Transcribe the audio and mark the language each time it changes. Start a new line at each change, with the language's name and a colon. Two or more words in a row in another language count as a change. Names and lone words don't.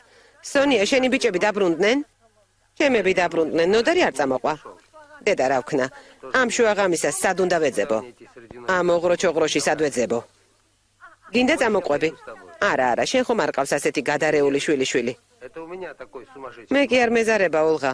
Georgian: სონია, შენი ბიჭები დაბრუნდნენ? ჩემები დაბრუნდნენ, ნოდარი არ წამოყვა. დედა რა ვქნა? ამ შუაღამისას სად უნდა ვეძებო? ამ ოღროჩოღროში სად ვეძებო? გინდა წამოყვები? არა, შენ ხომ არ ყავს ასეთი გადარეული შვილიშვილი.
Russian: Это у меня такой сумасшедший.
Georgian: მე კი არ მეზარება ოლღა.